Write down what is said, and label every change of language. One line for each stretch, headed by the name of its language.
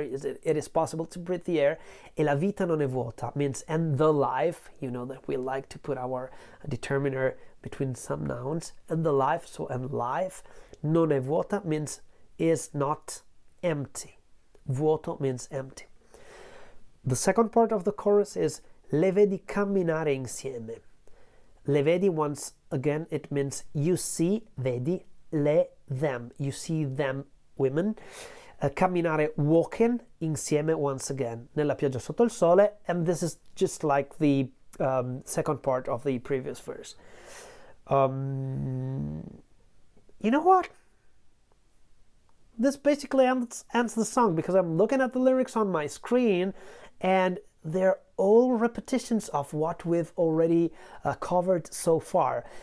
English: It is possible to breathe the air.
Italian: E la vita non è vuota
English: means, and the life, you know that we like to put our determiner between some nouns, and the life, so and life,
Italian: non è vuota
English: means is not empty. Vuoto means empty. The second part of the chorus is
Italian: Le vedi camminare insieme. Le vedi,
English: once again, it means you see, vedi, them. You see them, women. Camminare, walking, insieme, once again,
Italian: nella pioggia sotto il sole.
English: And this is just like the second part of the previous verse. You know what? This basically ends the song, because I'm looking at the lyrics on my screen and they're all repetitions of what we've already covered so far.